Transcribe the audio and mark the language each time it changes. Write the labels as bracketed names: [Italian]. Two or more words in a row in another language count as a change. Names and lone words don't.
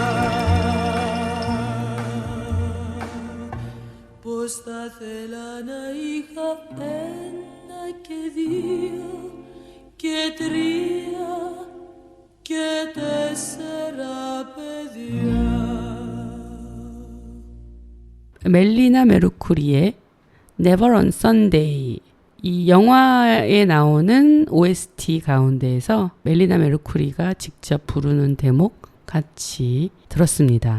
[Greek] Πως θα θέλα να είχα 1 και 2 και 3 και 4 παιδιά. [Korean] 멜리나 메르쿠리의 Never on Sunday 이 영화에 나오는 OST 가운데에서 멜리나 메르쿠리가 직접 부르는 대목 같이 들었습니다.